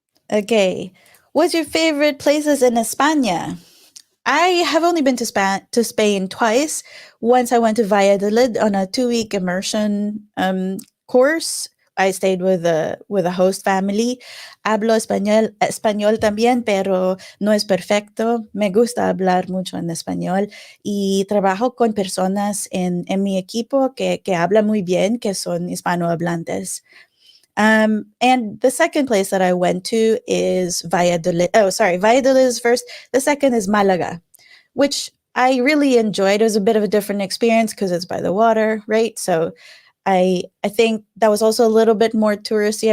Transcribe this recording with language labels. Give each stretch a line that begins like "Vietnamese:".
English: Okay, what's your favorite places in España? I have only been to Spain twice. Once I went to Valladolid on a 2-week immersion course. I stayed with a host family.
Spanish: Hablo español también, pero no es perfecto. Me gusta hablar mucho en español y trabajo con personas en mi equipo que hablan muy bien, que son hispanohablantes.
English: And the second place that I went to is Valladolid. Oh, sorry, Valladolid is first. The second is Malaga, which I really enjoyed. It was a bit of a different experience because it's by the water, right? So I think that was also a little bit more touristy.